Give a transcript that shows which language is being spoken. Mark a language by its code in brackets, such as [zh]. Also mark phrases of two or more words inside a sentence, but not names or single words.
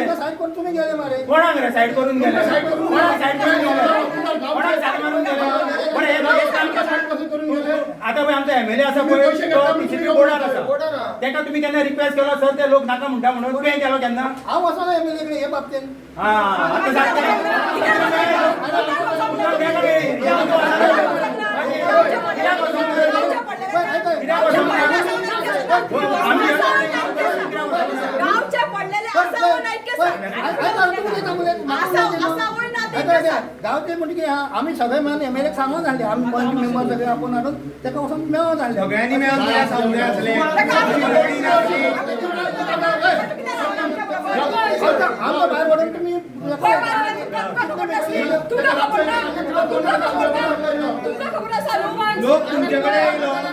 [kok] आमकां सायड करून तुमी गेले मारे कोणाक रे सायड करून गेले कोणाक सायड करून गेले कोणाक सायड मारून गेले पण हे बघ, एक काम कर. आता पळय आमचो एमएलए आसा पळय तो टीसीपी बोर्डार आसा तेका तुमी केन्ना रिक्वेस्ट केलो सर ते लोक नाका म्हणटा म्हणून तुवें केलो केन्ना हांव वचना एमएलए कडेन हे बाबतीन हा आता [mr] गावचे पडलेले असावं नाही की गावचे म्हणजे की आम्ही सगळे मिळून एमएलए सांगून झाले आम्ही पंच मेंबर सगळे आपण हाडून तेका वचून मेळून झाले सगळ्यांनी मेळून तुला सांगले असले आमच्या बाहेर पडून तुम्ही [kok] लोक तुमच्याकडे येयलो